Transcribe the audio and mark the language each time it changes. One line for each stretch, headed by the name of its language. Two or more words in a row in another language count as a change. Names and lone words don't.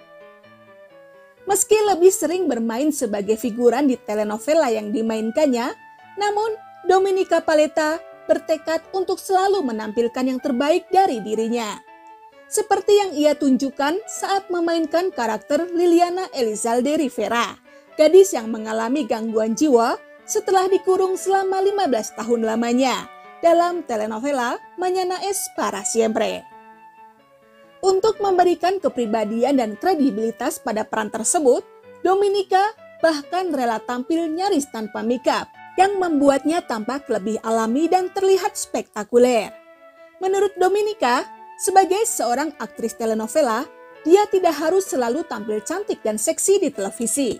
Indonesian: Meski lebih sering bermain sebagai figuran di telenovela yang dimainkannya, namun Dominica Paleta bertekad untuk selalu menampilkan yang terbaik dari dirinya. Seperti yang ia tunjukkan saat memainkan karakter Liliana Elizalde Rivera, gadis yang mengalami gangguan jiwa setelah dikurung selama 15 tahun lamanya dalam telenovela Mañana es para siempre. Untuk memberikan kepribadian dan kredibilitas pada peran tersebut, Dominica bahkan rela tampil nyaris tanpa make-up, yang membuatnya tampak lebih alami dan terlihat spektakuler. Menurut Dominica, sebagai seorang aktris telenovela, dia tidak harus selalu tampil cantik dan seksi di televisi.